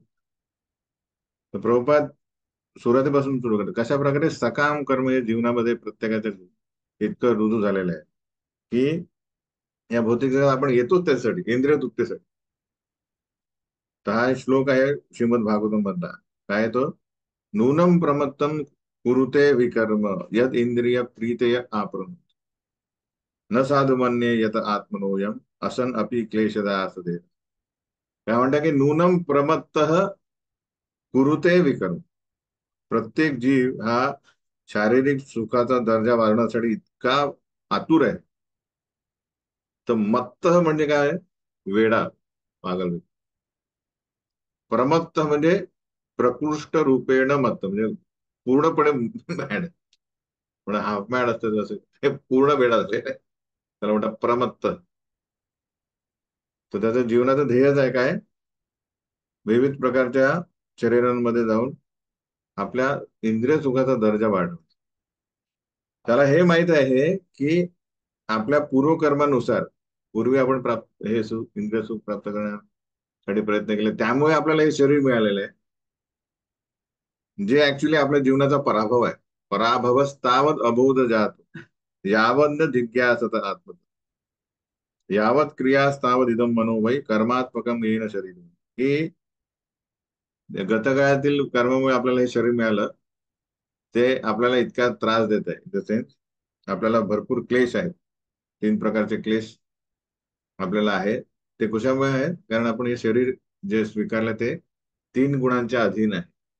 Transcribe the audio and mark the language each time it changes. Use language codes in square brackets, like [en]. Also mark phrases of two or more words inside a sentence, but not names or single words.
[mr] तर प्रभुपाद सुरुवातीपासून सुरू करतात कशा प्रकारे सकाम कर्म हे जीवनामध्ये प्रत्येकाच्या इतकं रुजू झालेलं आहे की या भौतिक जगात आपण येतोच त्यासाठी, इंद्रिय तृप्तीसाठी. तर हा श्लोक आहे श्रीमद भागवतम मधला. काय आहे तो? [sa] नूनम प्रमत्तम कुरुते विकर्म यद इंद्रिय प्रीतय आपण न साधु मन्ये यत आत्मनोयम असन अपि क्लेशदा असते. [mr] काय म्हणतात की [sa] नूनम प्रमत्त कुरुते विकर्म. [mr] प्रत्येक जीव हा शारीरिक सुखाचा दर्जा वाढवण्यासाठी इतका आतुर आहे. तर मत्त म्हणजे काय? वेडा, पागल. प्रमत्त म्हणजे [sa] प्रकृष्ट रूपेण मत्त, [mr] म्हणजे पूर्णपणे मॅड. पण [en] half mad [mr] असतं जसं हे पूर्ण वेडा असते त्याला म्हणतात प्रमत्त. तर त्याचं जीवनाचं ध्येयच आहे काय? विविध प्रकारच्या शरीरांमध्ये जाऊन आपल्या इंद्रिय सुखाचा दर्जा वाढवणं. त्याला हे माहित आहे की आपल्या पूर्वकर्मानुसार पूर्वी आपण प्राप्त हे सुख इंद्रिय सुख प्राप्त करण्यासाठी प्रयत्न केले, त्यामुळे आपल्याला हे शरीर मिळालेलं आहे, जे ऍक्च्युली आपल्या जीवनाचा पराभव आहे. [sa] पराभवस्तावत अबोध जात यावत जिज्ञासत आत्म यावत क्रियास्तावत इदम मनोवय कर्मात्मकम येण शरीर. [mr] की गतकाळातील कर्मामुळे आपल्याला हे शरीर मिळालं, ते आपल्याला इतका त्रास देत आहे. [en] in the sense [mr] आपल्याला भरपूर क्लेश आहेत. 3 प्रकारचे क्लेश आपल्याला आहे. ते कशामुळे आहे? कारण आपण हे शरीर जे स्वीकारलं ते 3 गुणांच्या अधीन आहे.